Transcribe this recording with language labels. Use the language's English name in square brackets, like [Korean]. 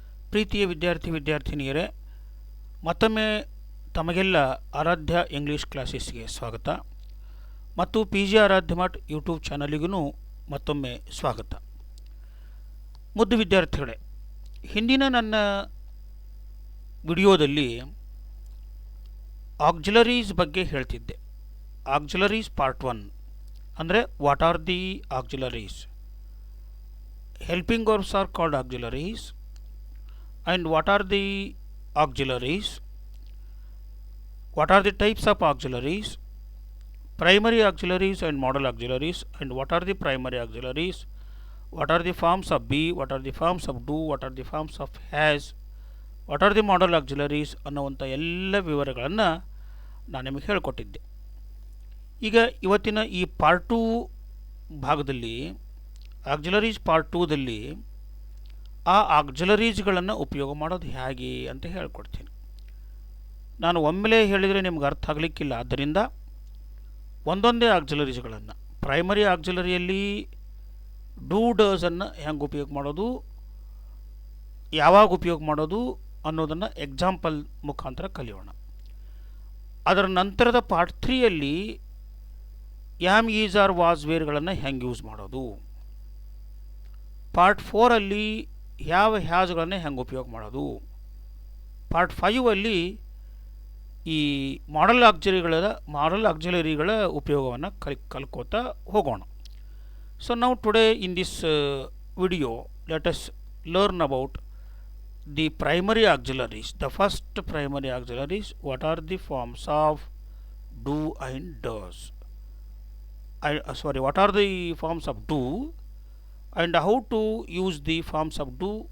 [Kannada] ಪ್ರೀತಿಯ ವಿದ್ಯಾರ್ಥಿನಿಯರೇ, ಮತ್ತೊಮ್ಮೆ ತಮಗೆಲ್ಲ ಆರಾಧ್ಯ ಇಂಗ್ಲೀಷ್ ಕ್ಲಾಸಸ್ಗೆ ಸ್ವಾಗತ ಮತ್ತು ಪಿ ಜಿ ಆರಾಧ್ಯ ಮಠ್ ಯೂಟ್ಯೂಬ್ ಚಾನಲಿಗೂ ಮತ್ತೊಮ್ಮೆ ಸ್ವಾಗತ. ಮುದ್ದು ವಿದ್ಯಾರ್ಥಿಗಳೇ, ಹಿಂದಿನ ನನ್ನ ವಿಡಿಯೋದಲ್ಲಿ ಆಕ್ಸಿಲರೀಸ್ ಬಗ್ಗೆ ಹೇಳ್ತಿದ್ದೆ. [English] auxiliaries part 1 ಅಂದರೆ what are the auxiliaries, helping verbs are called auxiliaries, and what are the auxiliaries, what are the types of auxiliaries, primary auxiliaries and modal auxiliaries, and what are the primary auxiliaries, what are the forms of be, what are the forms of do, what are the forms of has, what are the modal auxiliaries [Kannada] ಅನ್ನುವಂಥ ಎಲ್ಲ ವಿವರಗಳನ್ನು ನಾನು ನಿಮಗೆ ಹೇಳಿಕೊಟ್ಟಿದ್ದೆ. ಈಗ ಇವತ್ತಿನ ಈ part 2 ಭಾಗದಲ್ಲಿ, auxiliaries part 2ದಲ್ಲಿ ಆ ಆಕ್ಸಿಲರೀಸ್ಗಳನ್ನು ಉಪಯೋಗ ಮಾಡೋದು ಹೇಗೆ ಅಂತ ಹೇಳ್ಕೊಡ್ತೀನಿ. ನಾನು ಒಮ್ಮೆಲೇ ಹೇಳಿದರೆ ನಿಮ್ಗೆ ಅರ್ಥ ಆಗಲಿಕ್ಕಿಲ್ಲ. ಆದ್ದರಿಂದ ಒಂದೊಂದೇ ಆಕ್ಸಿಲರೀಸ್ಗಳನ್ನು, ಪ್ರೈಮರಿ ಆಕ್ಸಿಲರಿಯಲ್ಲಿ ಡೂ ಡಸನ್ನು ಹೆಂಗೆ ಉಪಯೋಗ ಮಾಡೋದು, ಯಾವಾಗ ಉಪಯೋಗ ಮಾಡೋದು ಅನ್ನೋದನ್ನು ಎಕ್ಸಾಂಪಲ್ ಮುಖಾಂತರ ಕಲಿಯೋಣ. ಅದರ ನಂತರದ part 3ಯಲ್ಲಿ yam, is, R, was, ವೇರ್ಗಳನ್ನು ಹೆಂಗೆ ಯೂಸ್ ಮಾಡೋದು, ಪಾರ್ಟ್ 4ಅಲ್ಲಿ ಯಾವ ಹ್ಯಾಸ್ಗಳನ್ನು ಹೆಂಗೆ ಉಪಯೋಗ ಮಾಡೋದು, ಪಾರ್ಟ್ 5ಅಲ್ಲಿ ಈ ಮಾಡಲ್ ಆಕ್ಸಿಲರಿಗಳ ಉಪಯೋಗವನ್ನು ಕಲ್ಕೋತಾ ಹೋಗೋಣ. [English] So ನಾವು today in this video let us learn about the primary auxiliaries. The first primary auxiliaries, what are the forms of do and does, what are the forms of do and how to use the forms of do.